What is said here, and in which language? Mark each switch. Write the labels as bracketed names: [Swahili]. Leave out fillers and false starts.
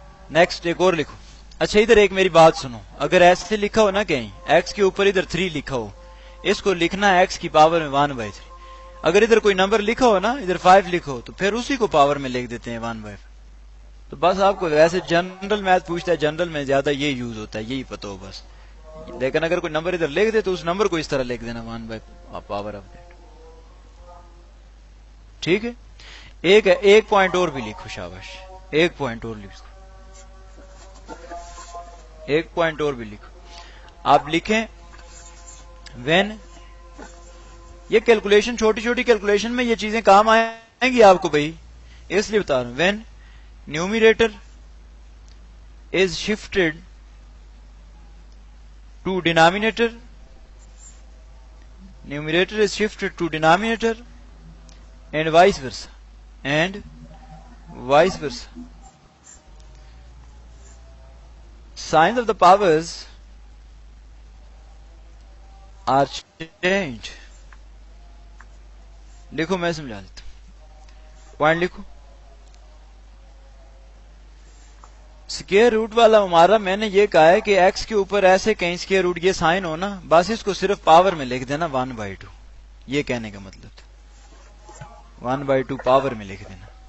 [Urdu] Next ایک اور لکھو. اچھا ادھر ایک میری بات سنو. اگر ایسے لکھا ہو نا کہیں ایکس کے اوپر ادھر 3 لکھا ہو اس کو لکھنا ایکس کی پاور میں 1/3. اگر ادھر کوئی نمبر لکھا ہو نا ادھر 5 لکھو تو پھر اسی کو پاور میں لکھ دیتے ہیں 1/5. تو بس آپ کو ویسے جنرل میتھ پوچھتا ہے جنرل میں زیادہ یہ یوز ہوتا ہے یہی پتہ ہو. بس لیکن اگر کوئی نمبر ادھر لکھ دے تو اس نمبر کو اس طرح لکھ دینا 1 بائی پاور آف دیٹ. ٹھیک ہے. ایک پوائنٹ اور بھی لکھو شاباش, ایک پوائنٹ اور لکھو, ایک پوائنٹ اور بھی لکھو. آپ لکھیں وین, یہ کیلکولیشن چھوٹی چھوٹی کیلکولیشن میں یہ چیزیں کام آئیں گی آپ کو بھائی, اس لیے بتا رہا ہوں. [English] When numerator is shifted to denominator, numerator is shifted to denominator and vice versa, and vice versa. Signs of the powers are changed. [Urdu] لکھو میں سمجھا دیتا ہوں, پوائنٹ لکھو. اسکیئر روٹ والا ہمارا میں نے یہ کہا ہے کہ ایکس کے اوپر ایسے کہیں اسکیئر روٹ یہ سائن ہو نا, بس اس کو صرف پاور میں لکھ دینا 1/2. یہ کہنے کا مطلب تھا 1/2 پاور میں لکھ دینا.